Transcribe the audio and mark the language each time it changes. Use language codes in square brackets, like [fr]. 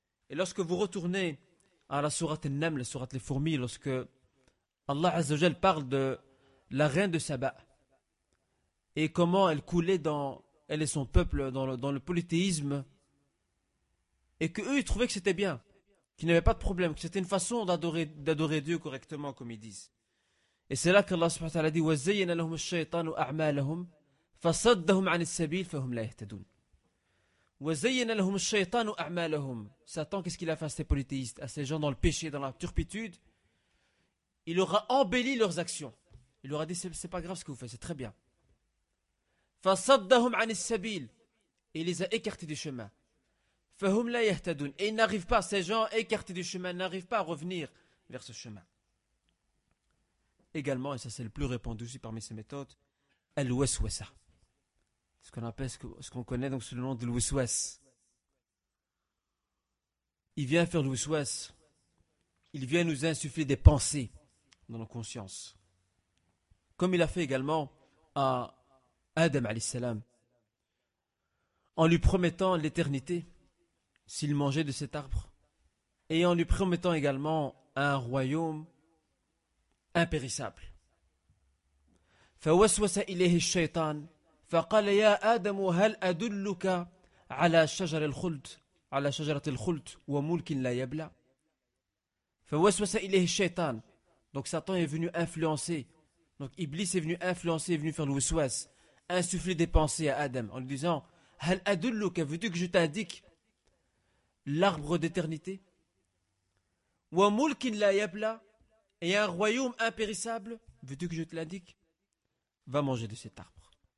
[fr] Et lorsque vous retournez à la sourate An-Naml, la sourate les fourmis, lorsque Allah Azza wa Jal parle de la reine de Saba et comment elle coulait dans elle et son peuple dans le polythéisme et qu'eux ils trouvaient que c'était bien, qu'ils n'avaient pas de problème, que c'était une façon d'adorer Dieu correctement comme ils disent. Et c'est là qu'Allah subhanahu wa ta'ala dit [ar] « وَزَيَّنَ لَهُمُ الشَّيْطَانُ أَعْمَالَهُمْ فَصَدَّهُمْ عَنِ السَّبِيلِ فَهُمْ لَا يَهْتَدُونَ » وَزَيَّنَ لَهُمُ الشَّيْطَانُ أَعْمَالَهُمْ. [fr] Satan, qu'est-ce qu'il a fait à ces polythéistes, à ces gens dans le péché, dans la turpitude? Il aura embelli leurs actions. Il leur a dit, c'est pas grave ce que vous faites, c'est très bien. [ar] فَصَدَّهُمْ عَنِ السَّبِيلِ. [fr] Et il les a écartés du chemin. [ar] فَهُمْ لَا يَهْتَدُونَ. [fr] Et ils n'arrivent pas, ces gens écartés du chemin, n'arrivent pas à revenir vers ce chemin. Également, et ça c'est le plus répandu aussi parmi ces méthodes, الْوَسْوَسَة. Ce qu'on appelle, ce qu'on connaît donc sous le nom de l'ouest. Il vient faire l'ouest. Il vient nous insuffler des pensées dans nos consciences. Comme il a fait également à Adam alayhi salam. En lui promettant l'éternité s'il mangeait de cet arbre. Et en lui promettant également un royaume impérissable. [ar] Fa waswasa ilayhi shaytan. فقال يا آدم هل أدلك على شجر الخلد على شجرة الخلد وملك لا يبلى فوسوس إليه الشيطان. [fr] Donc Satan est venu influencer, donc Iblis est venu influencer, est venu faire le waswas, insuffler des pensées à Adam en lui disant [ar] هل أدلك, [fr] veux-tu que je t'indique l'arbre d'éternité, [ar] وملك لا يبلى, [fr] et un royaume impérissable, veux-tu que je te l'indique, va manger de cet arbre.